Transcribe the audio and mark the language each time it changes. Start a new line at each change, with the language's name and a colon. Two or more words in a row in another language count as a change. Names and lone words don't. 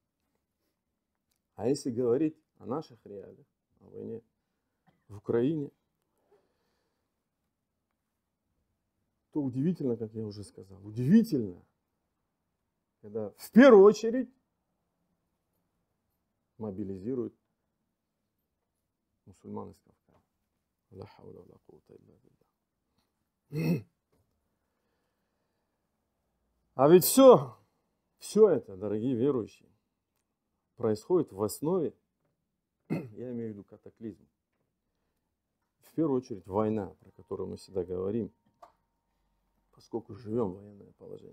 Russian: А если говорить о наших реалиях, о войне в Украине, то удивительно, как я уже сказал, удивительно, когда в первую очередь мобилизируют мусульман из Кавказа.
Arabic: لا حول ولا قوة إلا بالله.
Russian: А ведь все это, дорогие верующие, происходит в основе, я имею в виду катаклизм. В первую очередь война, про которую мы всегда говорим, поскольку живем в военное положение.